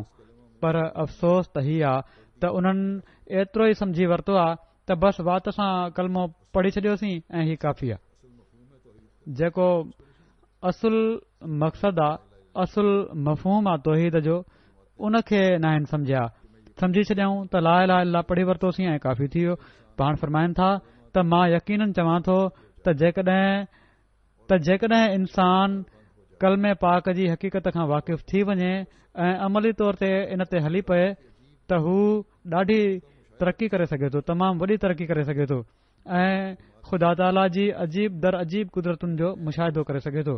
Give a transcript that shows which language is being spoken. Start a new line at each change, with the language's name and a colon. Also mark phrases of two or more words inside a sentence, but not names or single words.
Sindhi: पर अफ़सोस त हीअ आहे त उन्हनि एतिरो ई सम्झी वरितो आहे त बसि वात सां कलमो पढ़ी छॾियोसीं ऐं हीउ काफ़ी आहे। जेको असुल मक़सदु आहे, असुल मफ़हूम आहे तौहीद जो, उनखे न आहिनि सम्झिया। सम्झी छॾियऊं त
Arabic: لا إله إلا الله
Sindhi: पढ़ी वरितोसीं ऐं काफ़ी थी वियो। पाण फरमाइनि था त मां यकीनन चवां थो त जेकॾहिं इंसान कलमे पाक जी हक़ीक़त खां वाक़िफ़ थी वञे ऐं अमली तौर ते इन ते हली पए त हू ॾाढी तरक़ी करे सघे थो, तमामु वॾी तरक़ी करे सघे थो ऐं ख़ुदा ताला जी अजीब दर अजीब कुदरतुनि जो मुशाहिदो करे सघे थो।